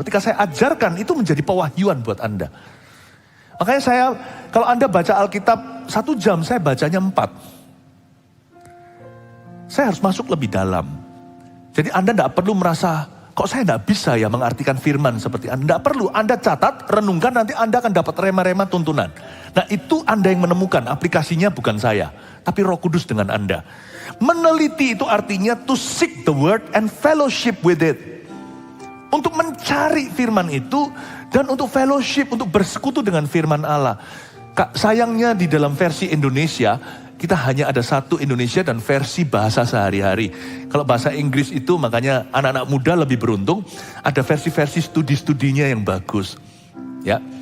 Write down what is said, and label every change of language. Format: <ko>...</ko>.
<id>Ketika saya ajarkan, itu menjadi pewahyuan buat Anda. Makanya kalau Anda baca Alkitab 1 jam, saya bacanya 4. Saya harus masuk lebih dalam. Jadi Anda tidak perlu merasa, kok saya tidak bisa ya mengartikan firman seperti Anda. Tidak perlu, Anda catat, renungkan, nanti Anda akan dapat rema-rema tuntunan. Nah itu Anda yang menemukan, aplikasinya bukan saya, tapi Roh Kudus dengan Anda.</id> <en>Meneliti itu artinya to seek the word and fellowship with it.</en> <id>Untuk mencari firman itu dan untuk fellowship, untuk bersekutu dengan firman Allah. Sayangnya di dalam versi Indonesia, kita hanya ada 1 Indonesia dan versi bahasa sehari-hari. Kalau bahasa Inggris itu makanya anak-anak muda lebih beruntung, ada versi-versi studi-studinya yang bagus. Ya.</id>